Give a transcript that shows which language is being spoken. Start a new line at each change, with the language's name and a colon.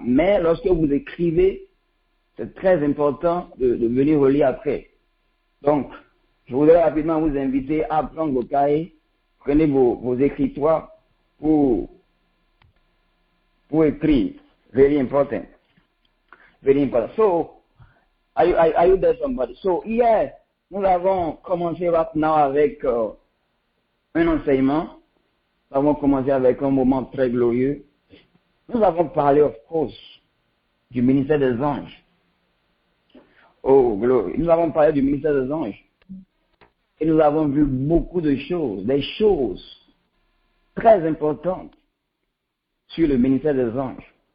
French: Mais lorsque vous écrivez, c'est très important de venir relire après. Donc, je voudrais rapidement vous inviter à prendre vos cahiers, prenez vos écritoires pour écrire.
English: Very important. Very important. So, are you there, somebody?
French: So, hier, nous avons commencé maintenant avec un enseignement. Nous avons commencé avec un moment très glorieux. Nous avons parlé,
English: of course,
French: du ministère des anges.
English: Oh, glory.
French: Nous avons parlé du ministère des anges. Et nous avons vu beaucoup de choses, des choses très importantes sur le ministère des anges.